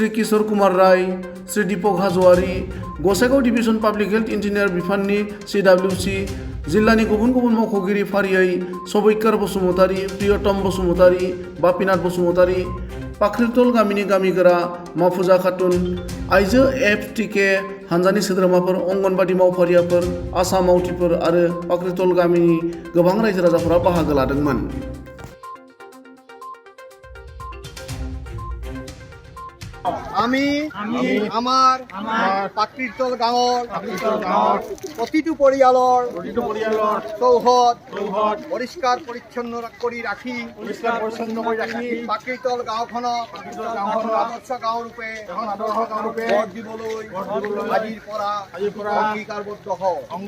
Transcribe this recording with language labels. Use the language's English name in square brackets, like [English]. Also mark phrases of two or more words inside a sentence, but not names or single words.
[Bodo] किशोर कुमार राय, श्री दीपक हाज'वारी, गसाइगाव डिभिजन पाब्लिक हेल्थ इन्जिनियार बिफाननि CWC, जिल्लानि गुबुन गुबुन मावख'गिरि फारियै सबैकार बसुमतारी, प्रियतम बसुमतारी, बापिनाथ बसुमतारी, पाख्रितल गामिनि गामिगोरा माफुजा खातुन, आइजो FTK हानजानि सोद्रोमाफोर, अंगनबादि मावफारियाफोर, आसा मावथिफोर आरो पाख्रितल गामिनि गोबां रायजो राजाफोरा बाहागो लादोंमोन। [Assamese] আমি আমাৰ পাকৃতল গাঁৱৰ প্ৰতিটো পৰিয়ালৰ চৌহদ পৰিষ্কাৰ পৰিচ্ছন্ন কৰি ৰাখি পাকৃতল গাঁওখনক আদৰ্শ গাঁও ৰূপে গঢ় দিবলৈ আজিৰ পৰা অংগীকাৰবদ্ধ হওঁ।